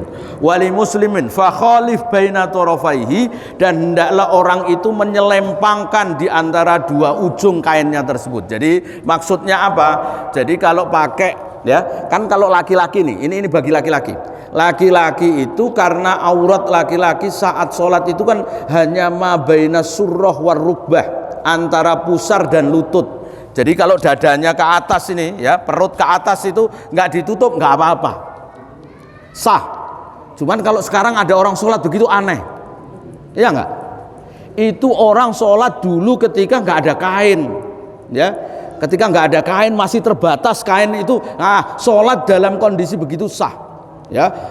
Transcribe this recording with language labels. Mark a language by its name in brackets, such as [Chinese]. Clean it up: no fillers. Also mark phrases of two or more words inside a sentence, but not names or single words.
[Arabic] ولي مسلمين فخالف بين طرفيه, [Indonesian] dan hendaklah orang itu menyelempangkan di antara dua ujung kainnya tersebut. Jadi maksudnya apa? Jadi kalau pakai ya, kan kalau laki-laki nih, ini bagi laki-laki. Laki-laki itu karena aurat laki-laki saat sholat itu kan hanya [Arabic] ما بين السرة والركبة, [Indonesian] antara pusar dan lutut. Jadi kalau dadanya ke atas ini ya, perut ke atas itu nggak ditutup nggak apa-apa, sah. Cuman kalau sekarang ada orang sholat begitu aneh, ya nggak? Itu orang sholat dulu ketika nggak ada kain ya, ketika nggak ada kain, masih terbatas kain itu, sholat dalam kondisi begitu sah ya.